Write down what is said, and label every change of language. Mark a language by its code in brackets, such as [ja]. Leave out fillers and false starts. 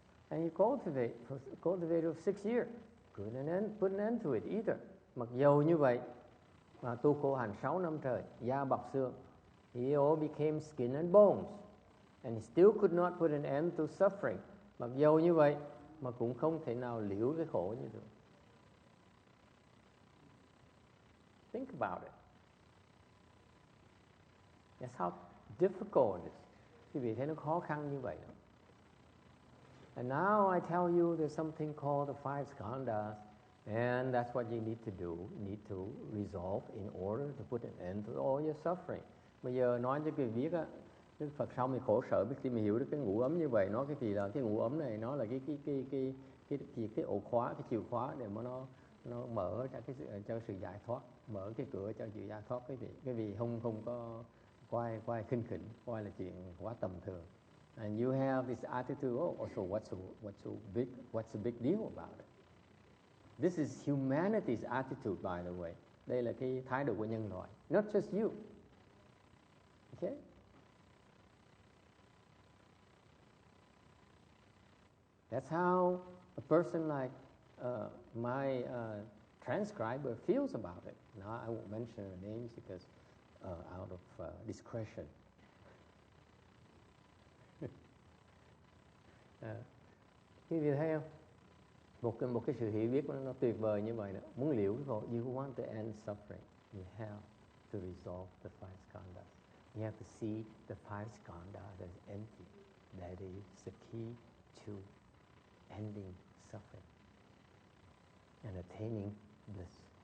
[en] And he cultivated for 6 years. Couldn't put an end to it either. [vi] Mặc dầu như vậy mà tu khổ hạnh 6 năm trời, da bọc xương. [en] He all became skin and bones. And he still could not put an end to suffering. [vi] Mặc dầu như vậy mà cũng không thể nào liễu cái khổ như được. [en] Think about it. That's how difficult it is. [vi] Quý vị thấy nó khó khăn như vậy đó. [en] And now I tell you there's something called the 5 skandhas, and that's what you need to do. You need to resolve in order to put an end to all your suffering. [vi] Bây giờ nói cho quý vị biết á, Đức Phật xong thì khổ sở, biết khi mình hiểu được cái ngũ ấm như vậy, nói cái gì là cái ngũ ấm này, nó là cái ổ khóa, cái chìa khóa để mà nó mở cho sự giải thoát, mở cái cửa cho sự giải thoát. Cái vị không có quay khinh khỉnh, quay là chuyện quá tầm thường. [en] And you have this attitude, so what's the big deal about it? This is humanity's attitude, by the way. [vi] Đây là cái thái độ của nhân loại, [en] not just you. Okay? That's how a person like my transcriber feels about it. Now I won't mention the names because out of discretion. [vi] Quý vị thấy không? Một cái sự hiểu biết nó tuyệt vời như vậy đó. Muốn liễu cái khổ, [en] you want to end suffering, you have to resolve the 5 skandhas. You have to see the 5 skandhas as empty. That is the key to ending suffering and attaining bliss.